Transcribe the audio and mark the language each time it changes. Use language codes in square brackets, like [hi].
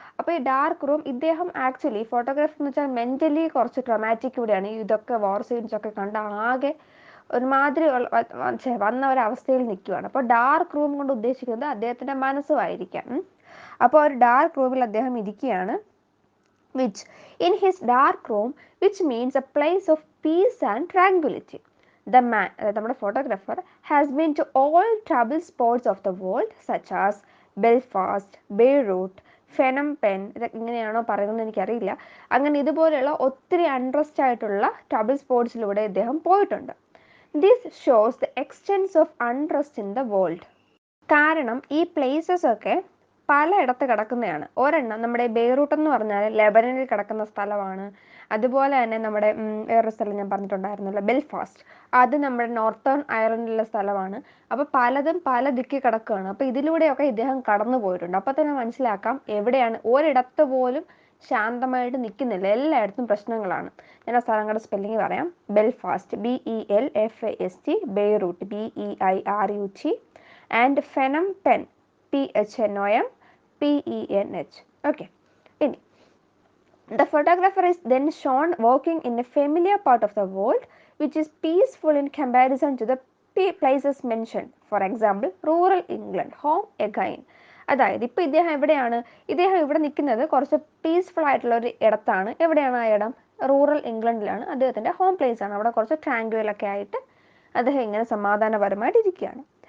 [ml] അപ്പോൾ ഈ dark room, ഇദ്ദേഹം ആക്ച്വലി ഫോട്ടോഗ്രാഫർ എന്ന് വെച്ചാൽ മെൻ്റലി കുറച്ച് ട്രോമാറ്റിക് കൂടിയാണ്. ഇതൊക്കെ വാർ സീൻസ് ഒക്കെ കണ്ട് ആകെ ഒരുമാതിരി വന്ന ഒരവസ്ഥയിൽ നിൽക്കുകയാണ്. അപ്പോൾ ഡാർക്ക് റൂം കൊണ്ട് ഉദ്ദേശിക്കുന്നത് അദ്ദേഹത്തിൻ്റെ മനസ്സുമായിരിക്കാം. അപ്പോൾ ഒരു ഡാർക്ക് റൂമിൽ അദ്ദേഹം ഇരിക്കുകയാണ്. [en] In his dark room, which means a place of peace and tranquility. The man, [ml] നമ്മുടെ photographer, [en] has been to all trouble spots of the world, such as Belfast, Beirut, Phnom Penh, [ml] ഇതൊക്കെ ഇങ്ങനെയാണോ പറയുന്നത് എനിക്കറിയില്ല. അങ്ങനെ ഇതുപോലെയുള്ള ഒത്തിരി അൺട്രസ്റ്റ് ആയിട്ടുള്ള ട്രബിൾ സ്പോട്സിലൂടെ ഇദ്ദേഹം പോയിട്ടുണ്ട്. [en] This shows the extent of untrust in the world. [ml] കാരണം ഈ പ്ലേസസ് ഒക്കെ പലയിടത്ത് കിടക്കുന്നതാണ്. ഒരെണ്ണം നമ്മുടെ ബെയ്റൂട്ട് എന്ന് പറഞ്ഞാൽ ലെബനനിൽ കിടക്കുന്ന സ്ഥലമാണ്. അതുപോലെ തന്നെ നമ്മുടെ വേറൊരു സ്ഥലം ഞാൻ പറഞ്ഞിട്ടുണ്ടായിരുന്നല്ലോ, ബെൽഫാസ്റ്റ്, അത് നമ്മുടെ നോർത്തേൺ അയർലൻഡിലുള്ള സ്ഥലമാണ്. അപ്പോൾ പലതും പല ദിക്കിൽ കിടക്കുകയാണ്. അപ്പോൾ ഇതിലൂടെയൊക്കെ ഇദ്ദേഹം കടന്നു പോയിട്ടുണ്ട്. അപ്പോൾ തന്നെ മനസ്സിലാക്കാം എവിടെയാണ്, ഒരിടത്ത് പോലും ശാന്തമായിട്ട് നിൽക്കുന്നില്ല, എല്ലായിടത്തും പ്രശ്നങ്ങളാണ്. ഞാൻ ആ സ്ഥലങ്ങളുടെ സ്പെല്ലിങ് പറയാം. Belfast, BELFAST, Beirut, BEIRUT, and ഫെനം pen, PHNOM PENH. [en] Okay, ഇനി the photographer is then shown walking in a familiar part of the world which is peaceful in comparison to the places mentioned. For example, rural England, home again. [ml] അതായത് ഇപ്പോൾ ഇദ്ദേഹം എവിടെയാണ്, ഇദ്ദേഹം ഇവിടെ നിൽക്കുന്നത് കുറച്ച് peaceful ആയിട്ടുള്ള ഒരു ഇടത്താണ്. എവിടെയാണ് ആ ഇടം? റൂറൽ ഇംഗ്ലണ്ടിലാണ്. അദ്ദേഹത്തിൻ്റെ ഹോം പ്ലേസ് ആണ്. അവിടെ കുറച്ച് ട്രാങ്ക്വലൊക്കെ ആയിട്ട് അദ്ദേഹം ഇങ്ങനെ സമാധാനപരമായിട്ട് ഇരിക്കുകയാണ്.